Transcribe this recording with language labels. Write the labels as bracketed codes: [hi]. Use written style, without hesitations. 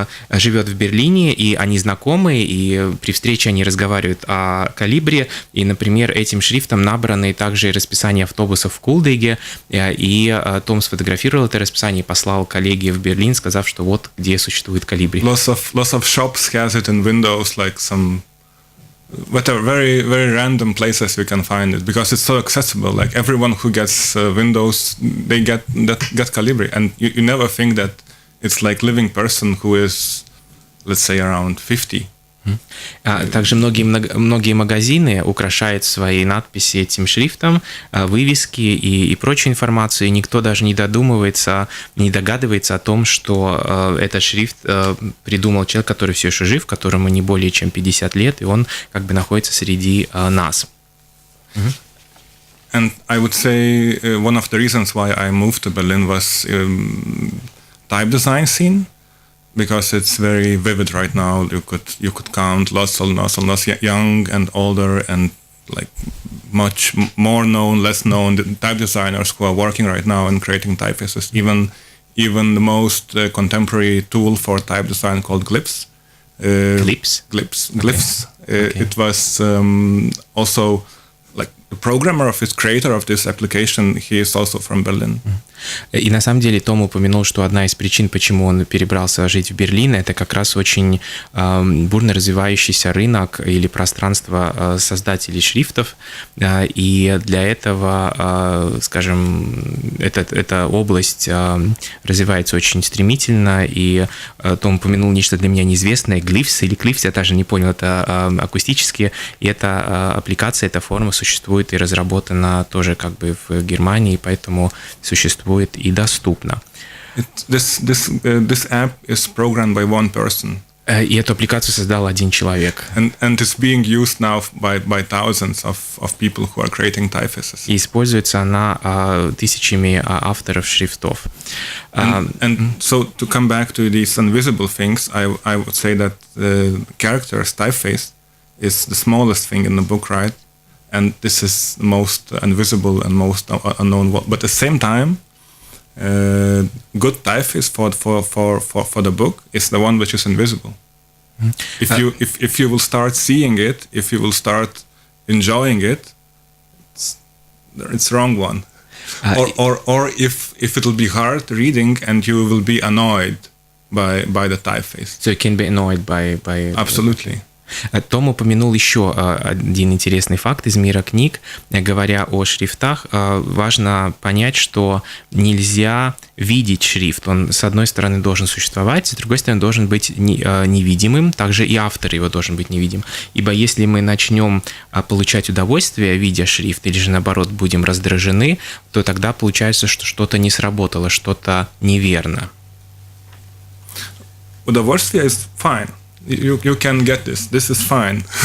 [ru] живет в Берлине, и они знакомы, и при встрече они разговаривают о Calibri, и, например, этим шрифтом набраны также расписание автобусов в Кулдеге, и Том сфотографировал это расписание и послал коллеге в Берлин, сказав, что вот где существует Calibri. [en] Lots of shops has it in windows, like some whatever, very very random places we can find it because it's so accessible. Like everyone who gets Windows, they get Calibri, and you never think that it's like living person who is, let's say, around 50. [ru] Также многие магазины украшают свои надписи этим шрифтом, вывески и прочую информацию, и никто даже не догадывается о том, что этот шрифт придумал человек, который все еще жив, которому не более чем 50 лет, и он как бы находится среди нас. [en] And I would say one of the reasons why I moved to Berlin was type design scene. Because it's very vivid right now. You could count lots young and older and like much more known, less known type designers who are working right now and creating typefaces. Even the most contemporary tool for type design called Glyphs. Glyphs. Okay. It was also like the programmer of this creator of this application. He is also from Berlin. [ru] И на самом деле Том упомянул, что одна из причин, почему он перебрался жить в Берлин, это как раз очень бурно развивающийся рынок или пространство создателей шрифтов. И для этого, скажем, эта область развивается очень стремительно. И Том упомянул нечто для меня неизвестное, Glyphs или Glyphs, я даже не понял, это акустически. И эта аппликация, эта форма существует и разработана тоже как бы в Германии, поэтому существует и доступно. [en] This app is programmed by one person. [ru] И эту аппликацию создал один человек. [en] And it's being used now by thousands of people who are creating typefaces. [ru] И используется она тысячами авторов шрифтов. [en] And so to come back to these invisible things, I would say that the character's typeface is the smallest thing in the book, right? And this is the most invisible and most unknown. But at the same time, good typeface for the book is the one which is invisible. If you will start seeing it, if you will start enjoying it, it's wrong one. Or if it will be hard reading and you will be annoyed by the typeface. So you can be annoyed by Absolutely. [ru] Том упомянул еще один интересный факт из мира книг. Говоря о шрифтах, важно понять, что нельзя видеть шрифт. Он, с одной стороны, должен существовать, с другой стороны, должен быть невидимым. Также и автор его должен быть невидим. Ибо если мы начнем получать удовольствие, видя шрифт, или же, наоборот, будем раздражены, то тогда получается, что что-то не сработало, что-то неверно. Удовольствие [en] is fine. You can get this. This is fine.